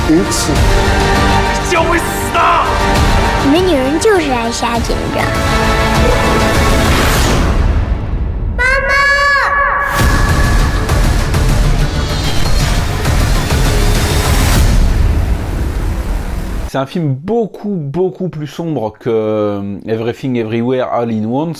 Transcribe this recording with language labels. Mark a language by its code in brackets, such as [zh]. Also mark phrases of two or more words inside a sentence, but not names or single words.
[zh] 次，你将会死的。你们女人就是爱瞎紧张。 [fr] C'est un film beaucoup plus sombre que Everything Everywhere All in Once.